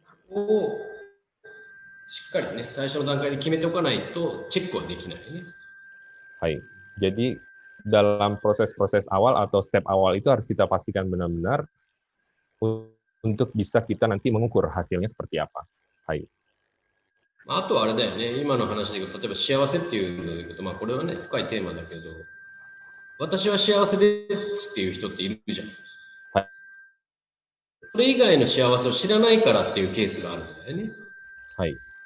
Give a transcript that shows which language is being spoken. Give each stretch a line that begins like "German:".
Japanese: をしっかりね、最初の段階で決めておかないとチェックはできないね。 Hai.
Indonesian: Jadi dalam proses-proses awal atau step awal itu harus kita pastikan benar-benar untuk bisa kita nanti mengukur hasilnya seperti apa. Hai.
Japanese: あとはあれだよね、今の話で言うと、例えば幸せっていうので言うと、まあこれはね、深いテーマだけど、私は幸せですっていう人っているじゃん。はい。それ以外の幸せを知らないからっていうケースがあるんだよね。はい。